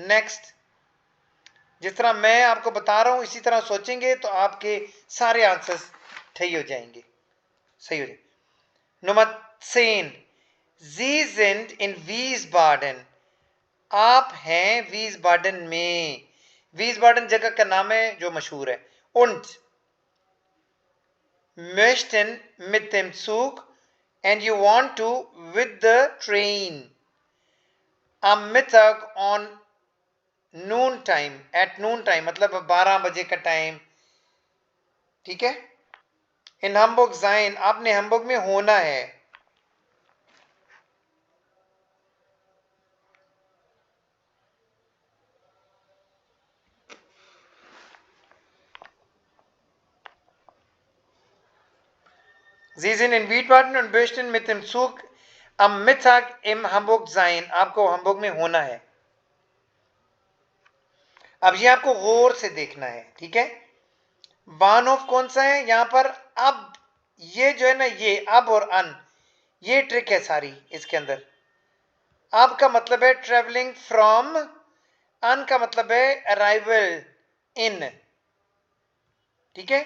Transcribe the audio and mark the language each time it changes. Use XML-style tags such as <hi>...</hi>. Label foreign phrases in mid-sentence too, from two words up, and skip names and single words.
<hi>नेक्स्ट, जिस तरह मैं आपको बता रहा हूं इसी तरह सोचेंगे तो आपके सारे आंसर्स सही हो जाएंगे, सही हो जाएंगे। नंबर 10,</hi> <de>Sie sind in Wiesbaden,</de> <hi>आप हैं वीसबाडन में। वीसबाडन जगह का नाम है जो मशहूर है।</hi> <de>Und möchten mit dem Zug</de> <en>and you want to with the train.</en> <de>Am Mittag</de> <en>on noon time, at noon time</en> <hi>मतलब 12 बजे का टाइम, ठीक है।</hi> <de>in Hamburg sein,</de> <hi>आपने Hamburg में होना है।</hi> <de>Sie sind in Wiesbaden und möchten mit dem Zug am Mittag im Hamburg sein,</de> <hi>आपको Hamburg में होना है। अब ये आपको गौर से देखना है, ठीक है।</hi> <en>one of</en> <hi>कौन सा है यहां पर? अब ये जो है ना, ये अब और अन, ये ट्रिक है सारी इसके अंदर। अब का मतलब है</hi> <en>travelling from,</en> <hi>अन का मतलब है</hi> <en>arrival in,</en> <hi>ठीक है।</hi>